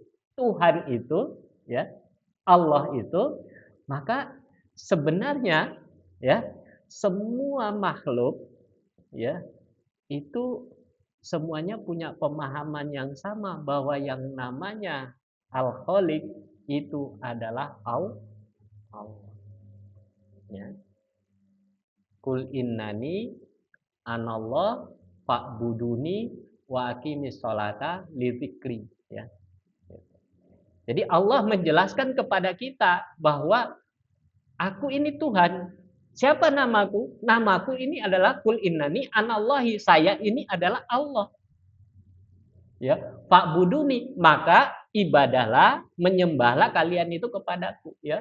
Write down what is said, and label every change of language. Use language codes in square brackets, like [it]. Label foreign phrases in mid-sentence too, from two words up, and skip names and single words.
[id] Tuhan itu, ya, Allah itu, maka sebenarnya ya semua makhluk ya itu semuanya punya pemahaman yang sama bahwa yang namanya al-khaliq itu adalah Allah. [ar] Ya. قل إنني أنا الله فاعبدني وأقم الصلاة لذكري, [id] ya. Jadi Allah menjelaskan kepada kita bahwa aku ini Tuhan. Siapa namaku? Namaku ini adalah [ar] قل إنني أنا الله. [id] Saya ini adalah Allah. Ya, fa'buduni, maka ibadahlah, menyembahlah kalian itu kepadaku, ya.